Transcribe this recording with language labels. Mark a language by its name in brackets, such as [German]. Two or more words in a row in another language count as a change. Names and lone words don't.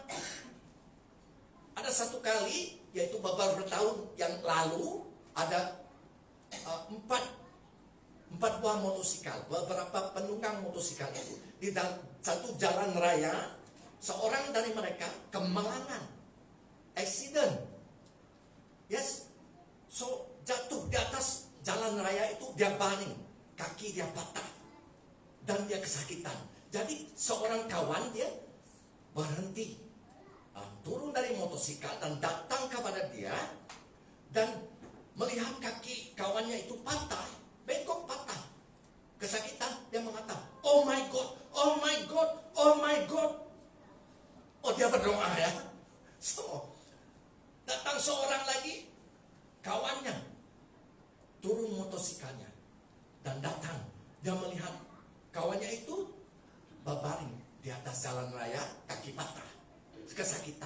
[Malay] Ada satu kali, yaitu beberapa tahun yang lalu, ada empat buah motosikal, beberapa penunggang motosikal itu. Di satu jalan raya, seorang dari mereka kemalangan, [English] accident. Yes, so [Malay] jatuh di atas jalan raya itu, dia baring, kaki dia patah, dan dia kesakitan. Jadi seorang kawan dia berhenti, turun dari motosikal dan datang kepada dia, dan melihat kaki kawannya itu patah, bengkok patah, kesakitan. Dia mengatakan, [English] oh my God, oh my God, oh my God. [Malay] Oh, dia berdoa ya. So, datang seorang lagi, kawannya turun motosikalnya dan datang. Dia melihat kawannya itu berbaring di atas jalan raya, kaki patah, kesakitan.